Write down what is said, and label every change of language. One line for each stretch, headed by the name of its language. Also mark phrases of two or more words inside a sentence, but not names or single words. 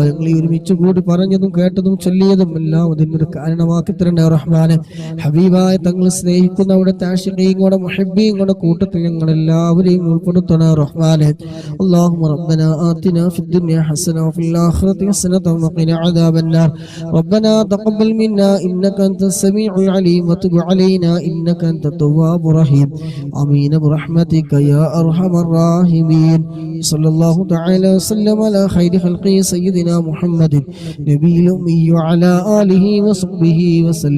Malayalam: ഞങ്ങൾ ഒരുമിച്ച് കൂടി പറഞ്ഞതും കേട്ടതും ചൊല്ലിയതും എല്ലാം അതിനൊരു കാരണമാക്കി തരണേ റഹ്മാനെ. ഹബീബായ തങ്ങൾ സ്നേഹിക്കുന്ന അവിടുത്തെ ആശിഖീയും കൂടെ മുഹബ്ബീയും കൂടെ കൂട്ടത്തിൽ ഞങ്ങളെല്ലാവരെയും ഉൾപ്പെടുത്തണേ റഹ്മാനെ.
Arabic: اللهم ربنا آتنا في الدنيا حسنة وفي الآخرة حسنة وقنا عذاب النار. ربنا تقبل منا إنك أنت السميع العليم وتب علينا إنك أنت التواب الرحيم. آمين برحمتك يا أرحم الراحمين. صلى الله تعالى وسلم على خير خلقه سيدنا محمد نبي الأمي وعلى آله وصحبه وسلم.